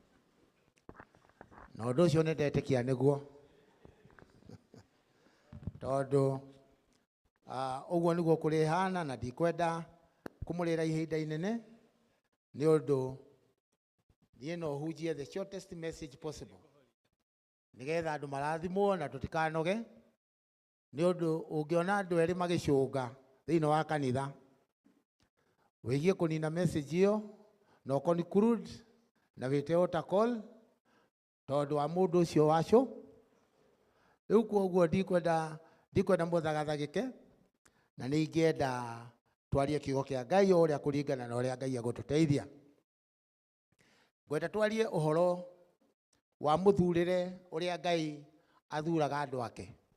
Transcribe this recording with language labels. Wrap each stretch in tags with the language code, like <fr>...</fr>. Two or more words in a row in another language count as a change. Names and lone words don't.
<ki>Na ũndũ ũcio nĩ ndetĩkia nĩguo tondũ ũguo nĩguo kũrĩ hana na ndikwenda kũmũrĩra ihinda inene nĩ ũndũ niĩ no hunjie</ki> <en>the shortest message possible</en> <ki>nĩgetha andũ marathimwo na tũtikanoge nĩ ũndũ ũngĩona andũ erĩ magĩcũnga thĩinĩ wa kanitha wĩgie kũnina message ĩyo no conclude na wĩte</ki> <en>altar call</en> <ki>tondũ wa mũndũ ũcio wacũ. Rĩu kwoguo ndikwenda mũthagathagĩke na nĩ ingĩenda twarie kiugo kia Ngai uria kuringana na uria Ngai agututeithia. Ngwenda twarie uhoro wa muthurire uria Ngai athuraga andu ake.</ki>